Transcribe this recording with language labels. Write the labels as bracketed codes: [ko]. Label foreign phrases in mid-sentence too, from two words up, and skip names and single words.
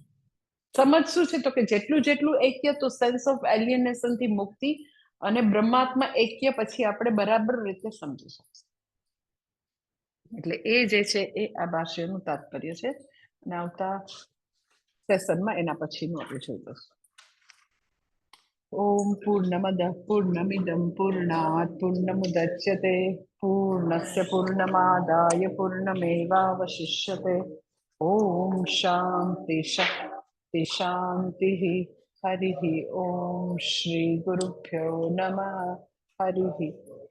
[gu] સમજ શું છે તો કે જેટલું જેટલું એક્ય, તો [en] sense of alienation [gu] થી મુક્તિ અને બ્રહ્માત્મા એક્ય પછી આપણે બરાબર રીતે સમજી શકીએ. એટલે એ જે છે એ આ ભાષ્યનું તાત્પર્ય છે. અને આવતા સેશનમાં એના પછીનું આપણે જોઈ લઈશું. [sa] ઓમ પૂર્ણમદ પૂર્ણમિદમ પૂર્ણાત પૂર્ણમુદચ્યતે પૂર્ણસ્ય પૂર્ણમાદાય પૂર્ણમેવાવશિષ્યતે ओम शांति शांति शांति। हरि ओम। श्री गुरुभ्यो नमः। हरि